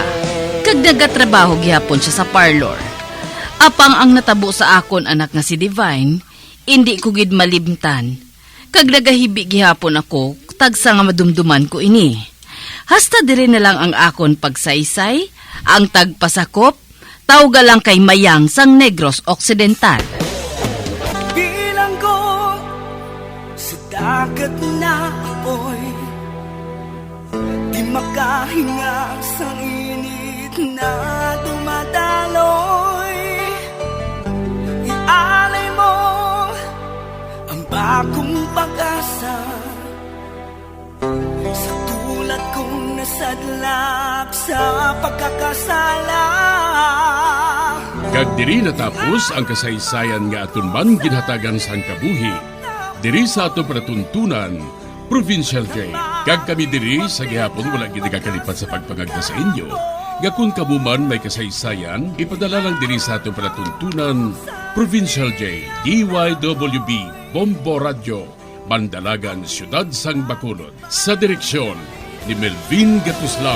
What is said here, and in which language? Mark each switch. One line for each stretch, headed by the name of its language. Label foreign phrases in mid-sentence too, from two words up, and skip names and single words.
Hiligaynon: Kag nagatrabaho gihapon siya sa parlor. Apang ang natabo sa akon anak nga si Divine, hindi ko gid malimtan. Kag nagahibi gihapon ako, tagsa nga madumduman ko ini. Hasta dire na lang ang akon pagsaysay, ang tagpasakop, tawga lang kay Mayang sang Negros Occidental.
Filipino: Bilang ko sa dagat na apoy, di makahinga sa init na dumadaloy. Ialay mo ang bagong pag-asa sa tulad kong nasadlak sa pagkakasala.
Hiligaynon: Kag diri natapos ang kasaysayan nga aton man ginhatagan sang kabuhi. Diri sa ato panatuntunan, Provincial Day. Kag kami diri sa gihapon wala gid nakakalipat sa pagpangagda sa inyo. Gakun kamuman may kasaysayan, ipadala lang din sa atong palatuntunan, Provincial J, DYWB, Bombo Radio, Bandalagan, Siyudad Sang Bacolod, sa direksyon ni Melvin Gatuslao.